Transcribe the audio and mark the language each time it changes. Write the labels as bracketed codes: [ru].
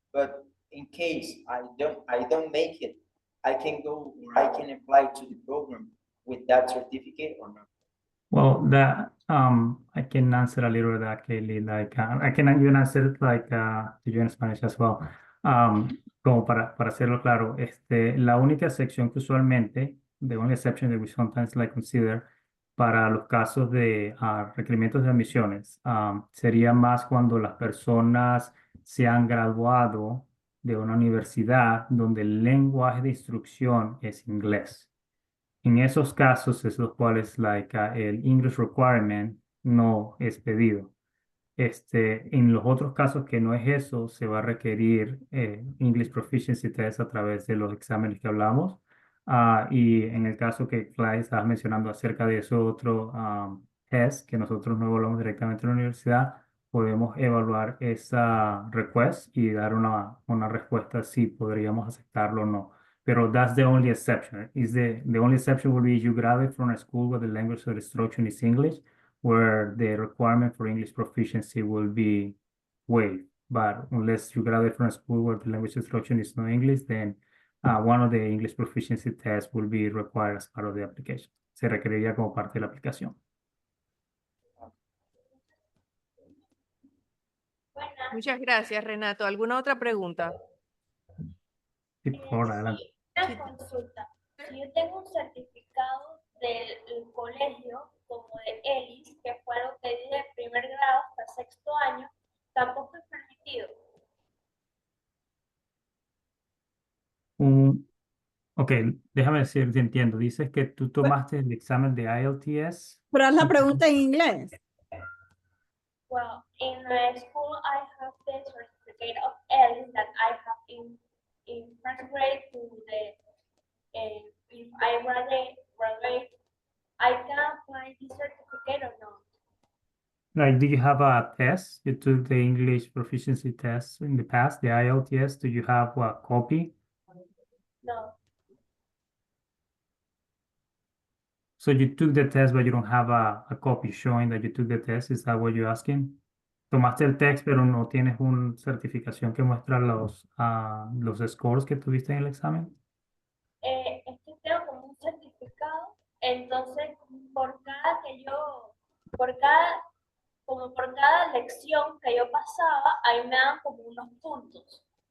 [en] But in case I don't make it, I can go, or I can apply to the program with that certificate or not. Well, that I can answer a little of that, Kaylee. Like I can even answer it like to you in Spanish as well. [es] Como para hacerlo claro, la única sección que usualmente, [en] the only exception that we sometimes like consider [es] para los casos de requerimientos de admisiones, sería más cuando las personas se han graduado de una universidad donde el lenguaje de instrucción es inglés. En esos casos es los cuales el English requirement no es pedido. En los otros casos que no es eso, se va a requerir English Proficiency Test a través de los exámenes que hablamos. Y en el caso que Clyde estaba mencionando acerca de ese otro test que nosotros no evaluamos directamente en la universidad, podemos evaluar esa request y dar una respuesta si podríamos aceptarlo o no. [en] Pero that's the only exception. The only exception will be you graduate from a school where the language of instruction is English, where the requirement for English proficiency will be waived. But unless you graduate from a school where the language instruction is not English, then one of the English proficiency tests will be required as part of the application. [es] Se requeriría como parte de la aplicación. Muchas gracias, Renato. ¿Alguna otra pregunta? Sí, por favor, adelante. Sí. Una consulta. Si yo tengo un certificado del colegio, como de ELIS, que fue lo que di de primer grado hasta sexto año, tampoco es permitido. Ok, déjame decir si entiendo. Dices que tú tomaste el examen de IELTS. Pero haz la y- pregunta en inglés. [en] Well, in my school, I have the certificate of ELIS that I have in first grade to the, if I graduate, I can apply this certificate or not. Like, do you have a test? You took the English proficiency test in the past, the IELTS. Do you have a copy? No. So you took the test, but you don't have a copy showing that you took the test. Is that what you're asking? [es] Tomaste el test, pero no tienes una certificación que muestra los scores que tuviste en el examen. Es que tengo como un certificado, entonces por cada lección que yo pasaba, ahí me dan como unos puntos.